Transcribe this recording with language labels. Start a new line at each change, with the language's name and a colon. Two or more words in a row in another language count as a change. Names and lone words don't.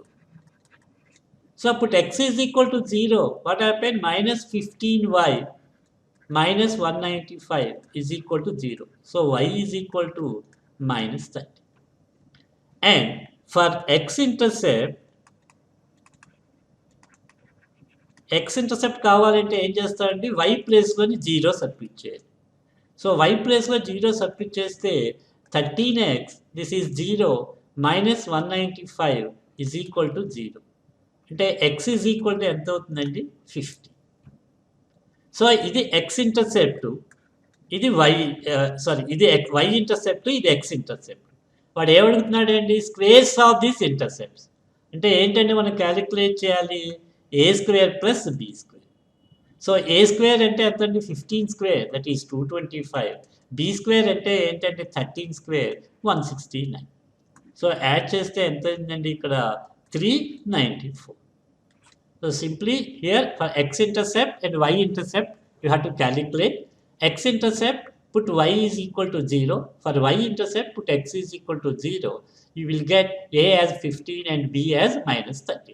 English: So put x is equal to 0. What happened? Minus 15y minus 195 is equal to 0. So y is equal to minus 30. And for x-intercept
Telugu: కావాలంటే ఏం చేస్తారంటే y ప్లేస్లోని 0 సబ్మిట్ చేయాలి.
English: సో y ప్లేస్లో 0 సబ్మిట్ చేస్తే 13x this is 0 minus 195 is equal to 0.
Telugu: అంటే
English: x is equal to
Telugu: ఎంత అవుతుందండి? 50. సో ఇది x-intercept, ఇది ఇది y-intercept, ఇది x-intercept. వాడు ఏమడుగుతున్నాడు అండి?
English: squares of these intercepts.
Telugu: అంటే ఏంటంటే మనం క్యాలిక్యులేట్ చేయాలి
English: a square plus b square.
Telugu: సో
English: a square
Telugu: అంటే ఎంత అండి?
English: 15 square, that is
Telugu: 225. b square అంటే ఏంటంటే 13 square, 169. సో యాడ్ చేస్తే ఎంత అయిందండి? ఇక్కడ 394.
English: So simply here for x-intercept and y-intercept you have to calculate. X-intercept put y is equal to 0. For y-intercept put x is equal to 0. You will get a as 15 and b as minus 30.